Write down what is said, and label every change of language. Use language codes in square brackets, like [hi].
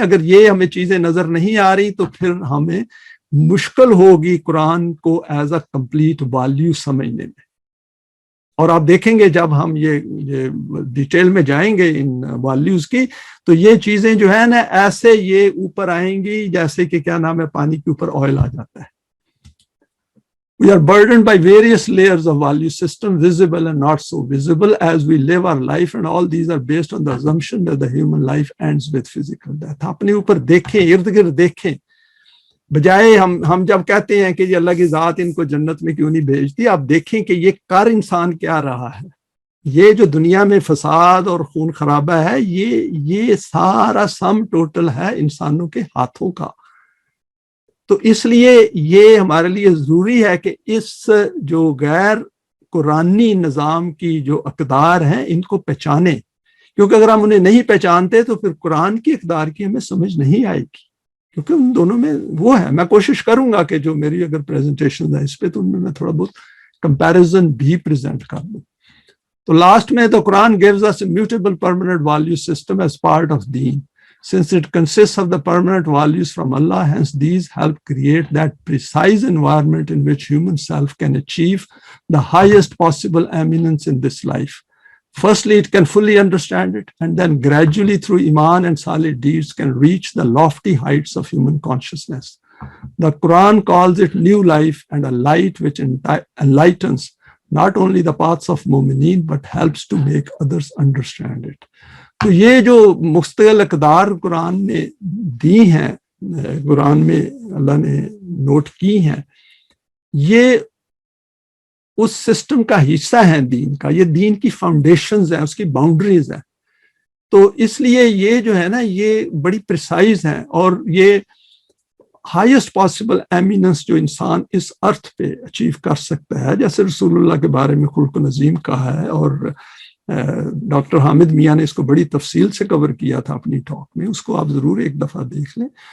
[ur] اگر یہ ہمیں چیزیں نظر نہیں آ رہی تو پھر ہمیں مشکل ہوگی قرآن کو ایز اے کمپلیٹ والیو سمجھنے میں. اور آپ دیکھیں گے جب ہم یہ ڈیٹیل میں جائیں گے ان والیوز کی، تو یہ چیزیں جو ہے نا ایسے یہ اوپر آئیں گی جیسے کہ کیا نام ہے پانی کے اوپر آئل آ جاتا ہے. [en] We are burdened by various layers of value system, visible and not so visible, as we live our life, and all these are based on the assumption that the human life ends with physical death. [ur] اپنے اوپر دیکھیں، ارد گرد دیکھیں، بجائے ہم جب کہتے ہیں کہ یہ اللہ کی ذات ان کو جنت میں کیوں نہیں بھیجتی، آپ دیکھیں کہ یہ کر انسان کیا رہا ہے. یہ جو دنیا میں فساد اور خون خرابہ ہے، یہ سارا سم ٹوٹل ہے انسانوں کے ہاتھوں کا. تو اس لیے یہ ہمارے لیے ضروری ہے کہ اس جو غیر قرآنی نظام کی جو اقدار ہیں ان کو پہچانیں، کیونکہ اگر ہم انہیں نہیں پہچانتے تو پھر قرآن کی اقدار کی ہمیں سمجھ نہیں آئے گی، کیونکہ ان دونوں میں وہ ہے. میں کوشش کروں گا کہ جو میری اگر پریزنٹیشن ہے اس پہ تو ان میں میں تھوڑا بہت کمپیریزن بھی پریزنٹ کر دوں. تو لاسٹ میں تو [en] Quran gives us a mutable permanent value system as part of deen. Since it consists of the permanent values from Allah, hence these help create that precise environment in which human self can achieve the highest possible eminence in this life. Firstly, it can fully understand it, and then gradually through iman and solid deeds can reach the lofty heights of human consciousness. The Quran calls it new life and a light which enlightens not only the paths of mu'mineen but helps to make others understand it. [ur] تو یہ جو مستقل اقدار قرآن نے دی ہیں، قرآن میں اللہ نے note کی ہیں، یہ اس سسٹم کا حصہ ہیں دین کا. یہ دین کی فاؤنڈیشنز ہیں، اس کی باؤنڈریز ہیں. تو اس لیے یہ جو ہے نا یہ بڑی پریسائز ہیں، اور یہ ہائیسٹ پاسبل ایمیننس جو انسان اس ارتھ پہ اچیو کر سکتا ہے، جیسے رسول اللہ کے بارے میں خلق نظیم کہا ہے، اور ڈاکٹر حامد میاں نے اس کو بڑی تفصیل سے کور کیا تھا اپنی ٹاک میں، اس کو آپ ضرور ایک دفعہ دیکھ لیں.